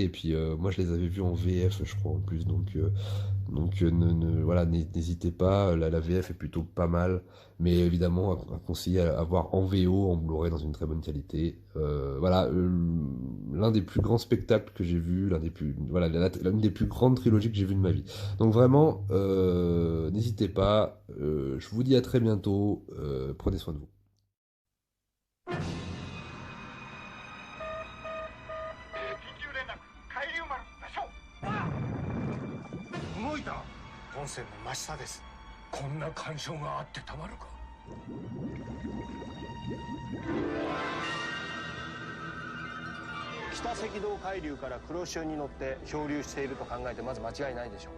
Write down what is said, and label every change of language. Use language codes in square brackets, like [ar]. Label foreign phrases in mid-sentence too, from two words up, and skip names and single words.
[fr] Et puis moi, je les avais vus en VF, je crois en plus. Donc voilà, n'hésitez pas, la VF est plutôt pas mal, mais évidemment à conseiller à voir en VO, en Blu-ray dans une très bonne qualité. Voilà, l'un des plus grands spectacles que j'ai vu, voilà, l'une des plus grandes trilogies que j'ai vues de ma vie. Donc vraiment, n'hésitez pas, je vous dis à très bientôt, prenez soin de vous. [ja] 動いた。本線の真下です。こんな干渉があってたまるか。北赤道海流から黒潮に乗って漂流していると考えてまず間違いないでしょう。